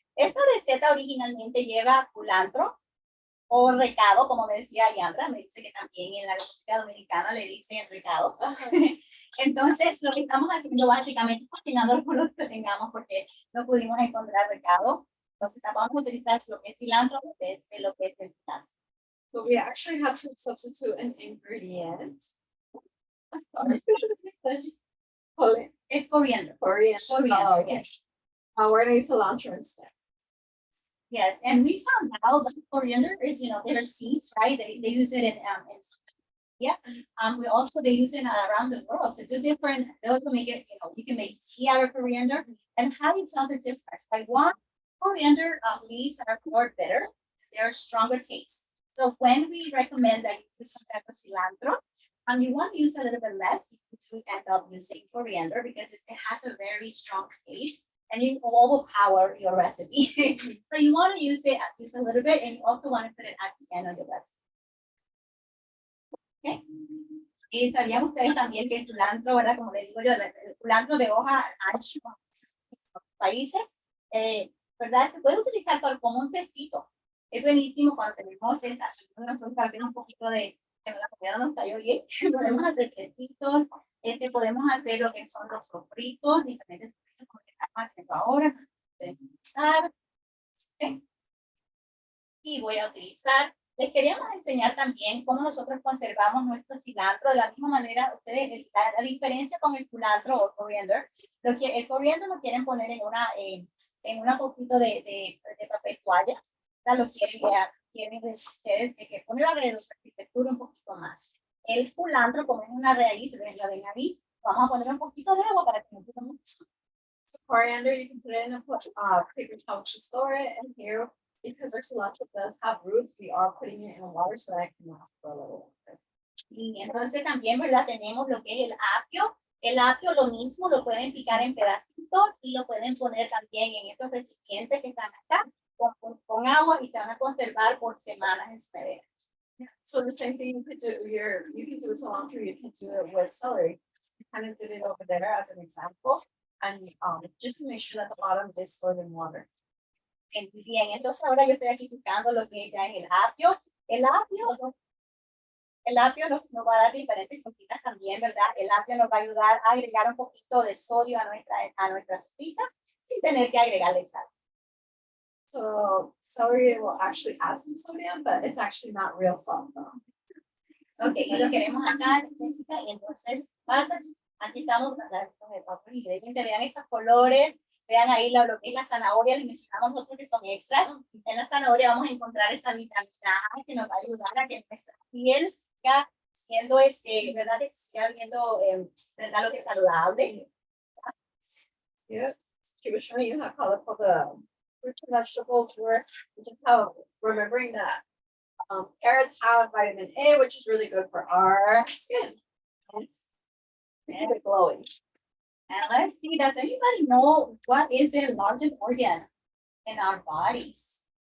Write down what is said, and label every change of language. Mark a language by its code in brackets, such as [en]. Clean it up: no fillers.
[es] Esta receta originalmente lleva culantro o recado, como me decía Yandra, me dice que también en la República Dominicana le dicen recado. Entonces, lo que estamos haciendo básicamente es cocinando por los que tengamos, porque no pudimos encontrar recado. Entonces, vamos a utilizar lo que es cilantro, lo que es el cilantro. [en] So we actually had to substitute an ingredient. Sorry. It's coriander. Coriander. Oh, yes. We're going to use cilantro instead. Yes, and we found out that coriander is, their seeds, right? They use it in we also, they use it around the world to do different, they also make it, you can make tea out of coriander, and how you tell the difference, right? One, coriander leaves are more bitter, they're stronger taste. So when we recommend that you use some type of cilantro, you want to use a little bit less, you do end up using coriander because it has a very strong taste. And it will overpower your recipe. So you want to use it a little bit, and you also want to put it at the end of your recipe. Okay. [es] Y sabían ustedes también que el culantro, ¿verdad? Como le digo yo, el culantro de hoja ancha en los países, ¿verdad? Se puede utilizar como un tecito. Es buenísimo cuando tenemos un poquito de la comida nos cayó bien. Podemos hacer tecitos, podemos hacer lo que son los sofritos, diferentes como que estamos haciendo ahora. Okay. Y voy a utilizar, les queríamos enseñar también cómo nosotros conservamos nuestro cilantro. De la misma manera, ustedes, la diferencia con el culantro o coriander, el coriander lo quieren poner en una poquito de papel toalla. Lo quieren ustedes que poner alrededor de la textura un poquito más. El culantro, como es una raíz, la ven ahí, vamos a poner un poquito de agua para que no quede mucho. [en] Coriander, you can put it in a paper towel to store it, and here, because our cilantro does have roots, we are putting it in water so that it can last for a little bit. [es] Y entonces también, ¿verdad? Tenemos lo que es el apio. El apio lo mismo, lo pueden picar en pedacitos y lo pueden poner también en estos recipientes que están acá con agua y se van a conservar por semanas en su nevera. [en] So the same thing you can do with cilantro, you can do it with celery. I kind of did it over there as an example, and just to make sure that the bottom is stored in water. [es] Bien, entonces ahora yo estoy aquí picando lo que ya es el apio. El apio nos va a dar diferentes cositas también, ¿verdad? El apio nos va a ayudar a agregar un poquito de sodio a nuestra sopita sin tener que agregarle sal. [en] So celery will actually add some sodium, but it's actually not real salt though. [es] Ok, y lo queremos acá, Jessica, y entonces pasas, aquí estamos con el otro ingrediente, vean esos colores, vean ahí lo que es la zanahoria, les mencionamos nosotros que son extras. En la zanahoria vamos a encontrar esa vitamina A que nos va a ayudar a que nuestra piel siga siendo, ¿verdad? Que se siga viendo, ¿verdad? Lo que es saludable. [en] Yeah, she was showing you how colorful the fruits and vegetables were, just how remembering that carrots have vitamin A, which is really good for our skin. Yes. Glowing. And let's see, does anybody know what is the largest organ in our bodies?